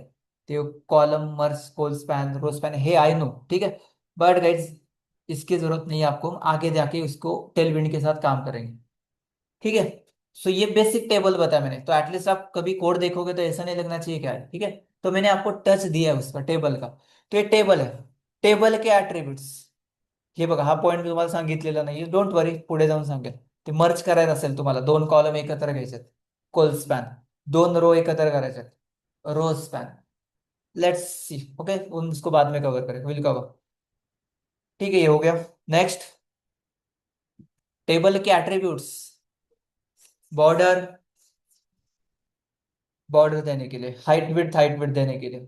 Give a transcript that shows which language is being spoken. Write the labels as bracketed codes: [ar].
[hi] तो कॉलम, मर्ज, कोल स्पैन, रो स्पैन है, I know, ठीक है. बट गाइज इसकी जरूरत नहीं है आपको, आगे जाके उसको टेलविंड के साथ काम करेंगे, ठीक है. सो ये बेसिक टेबल बताया मैंने, तो एटलीस्ट आप कभी कोड देखोगे तो ऐसा नहीं लगना चाहिए क्या है, ठीक है. तो मैंने आपको टच दिया है उसका टेबल का. तो ये टेबल है. टेबल के ऍट्रिब्यूट्स [mr] हे बघा, हा पॉईंट मी तुम्हाला सांगितलेला नाही, डोंट वरी, पुढे जाऊन सांगेल. ते मर्ज करायचं असेल तुम्हाला, दोन कॉलम एकत्र घ्यायचे, कोल स्पॅन, दोन रो एकत्र करायचे, row span. [hi] लेट्स सी, ओके, उसको बाद में कवर करें, विल कवर. ठीक है, ये हो गया. नेक्स्ट, टेबल के एट्रीब्यूट्स. बॉर्डर, बॉर्डर देने के लिए, हाइट विड्थ देने के लिए.